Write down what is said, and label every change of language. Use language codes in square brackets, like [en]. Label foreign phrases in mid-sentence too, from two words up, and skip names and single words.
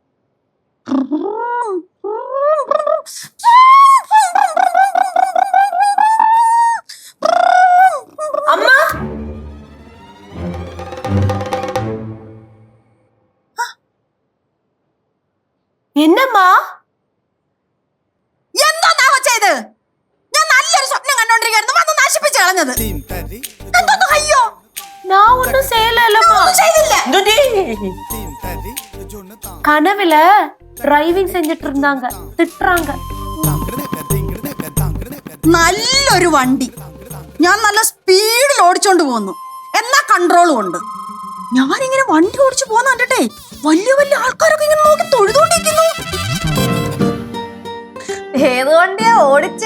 [ml] അമ്മ, എന്നമ്മാ എന്താ നാവ ചെയ്ത്? ഞാൻ നല്ലൊരു സ്വപ്നം കണ്ടോണ്ടിരിക്കുന്നു, വന്ന് നശിപ്പിച്ച് കളഞ്ഞത്. എന്തോന്ന് അയ്യോ, [ta] நான் ஒன்னும் செய்யலம்மா. [ml] ചെയ്തില്ല. [ta] கனவுல டிரைவிங் செஞ்சிட்டு இருந்தாங்க, திட்டுறாங்க. [ml] നല്ലൊരു വണ്ടി ഞാൻ നല്ല സ്പീഡിൽ ഓടിച്ചോണ്ട് പോന്നു, എന്നാ കൺട്രോളും ഉണ്ട്. ഞാനിങ്ങനെ വണ്ടി ഓടിച്ചു പോന്ന കണ്ടിട്ടേ വലിയ വലിയ ആൾക്കാരൊക്കെ ഇങ്ങനെ നോക്കി തൊഴുതോണ്ടിരിക്കുന്നു. ഏത് വണ്ടിയാ ഓടിച്ചേ?